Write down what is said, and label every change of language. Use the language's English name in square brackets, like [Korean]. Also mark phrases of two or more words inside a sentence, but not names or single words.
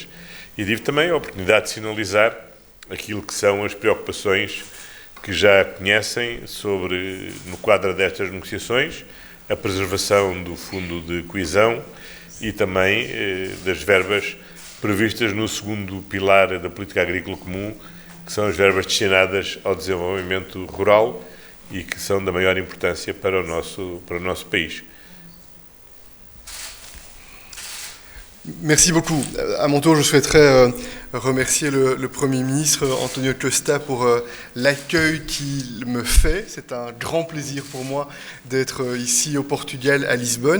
[Portuguese] E tive também a oportunidade de sinalizar aquilo que são as preocupações que já conhecem no quadro destas negociações, a preservação do Fundo de Coesão e também das verbas previstas no segundo pilar da Política Agrícola Comum, que são as verbas destinadas ao desenvolvimento rural e que são da maior importância para o nosso país. [French] Merci beaucoup. À mon tour, je souhaiterais remercier le Premier ministre Antonio Costa pour l'accueil qu'il me fait. C'est un grand plaisir pour moi d'être ici au Portugal, à Lisbonne.